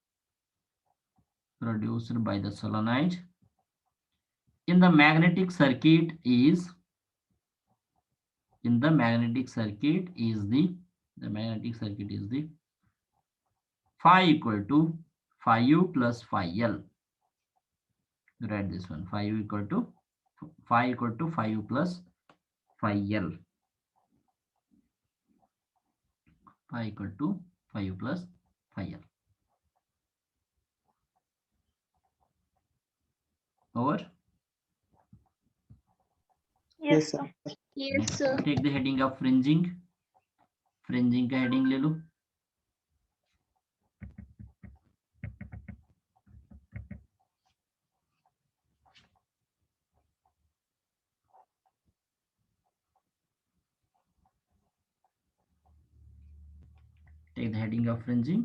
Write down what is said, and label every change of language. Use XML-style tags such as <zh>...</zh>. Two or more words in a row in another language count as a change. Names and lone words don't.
<en>produced by the solenoid in the magnetic circuit is, in the magnetic circuit is the magnetic circuit is the phi equal to phi u plus phi l. Write this one, phi u equal to phi u plus phi l, phi equal to phi u plus phi l. Over. Yes, sir. sir. Next, take the heading of fringing.</en> <hi>Fringing का heading ले लो. Take the heading of fringing.</hi>